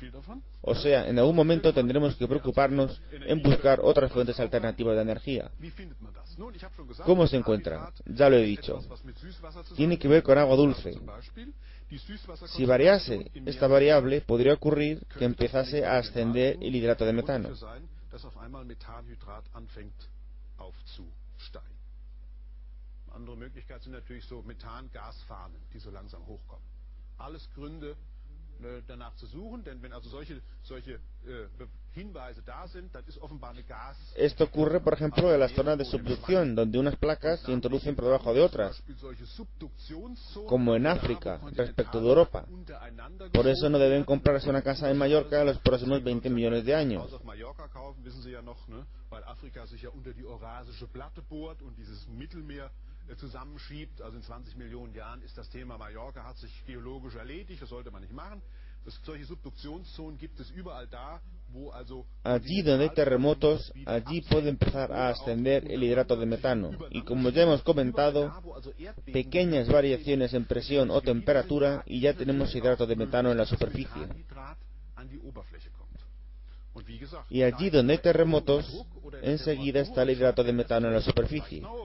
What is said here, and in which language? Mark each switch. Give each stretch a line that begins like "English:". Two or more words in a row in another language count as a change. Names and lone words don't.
Spanish: O sea, en algún momento tendremos que preocuparnos en buscar otras fuentes alternativas de energía. ¿Cómo se encuentra? Ya lo he dicho. Tiene que ver con agua dulce. Si variase esta variable, podría ocurrir que empezase a ascender el hidrato de metano.
German: Danach zu suchen, denn wenn also solche Hinweise da sind, dann ist offenbar eine Gas.
Spanish: Esto ocurre, por ejemplo, en las zonas de subducción, donde unas placas se introducen por debajo de otras, como en África, respecto de Europa. Por eso no deben comprarse una casa en Mallorca en los próximos 20 millones de años.
German: Zusammenschiebt, also in 20 Millionen Jahren ist das Thema Mallorca, hat sich geologisch erledigt, das sollte man nicht machen. Solche Subduktionszonen gibt es überall da, wo also...
Spanish: Allí donde hay terremotos, allí puede empezar a ascender el hidrato de metano. Y como ya hemos comentado, pequeñas variaciones en presión o temperatura y ya tenemos hidrato de metano en la superficie. Y allí donde hay terremotos, enseguida está el hidrato de metano en la superficie.